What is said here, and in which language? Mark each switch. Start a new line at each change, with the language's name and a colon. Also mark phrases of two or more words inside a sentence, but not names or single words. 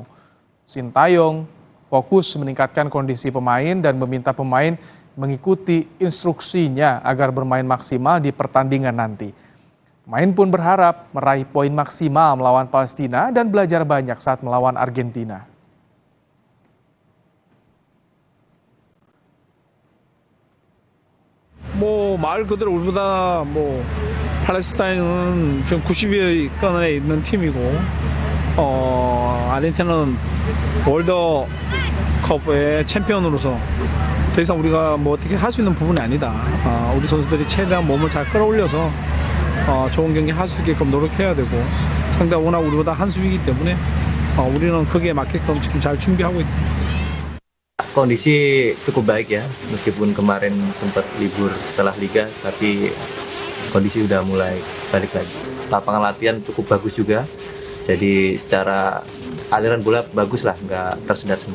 Indonesian: Sintayong fokus meningkatkan kondisi pemain dan meminta pemain mengikuti instruksinya agar bermain maksimal di pertandingan nanti. Pemain pun berharap meraih poin maksimal melawan Palestina dan belajar banyak saat melawan Argentina.
Korean: 말 그대로 우리보다 팔레스타인은 지금 90위권에 있는 팀이고 아르헨티나는 월드컵의 챔피언으로서 더 이상 우리가 어떻게 할 수 있는 부분이 아니다. 우리 선수들이 최대한 몸을 잘 끌어올려서 좋은 경기 할 수 있게끔 노력해야 되고 상대가 워낙 우리보다 한 수위이기 때문에 우리는 거기에 맞게끔 지금 잘 준비하고 있다.
Indonesian: Kondisi cukup baik ya, meskipun kemarin sempat libur setelah liga, tapi kondisi udah mulai balik lagi. Lapangan latihan cukup bagus juga, jadi secara aliran bola bagus lah, nggak tersendat-sendat.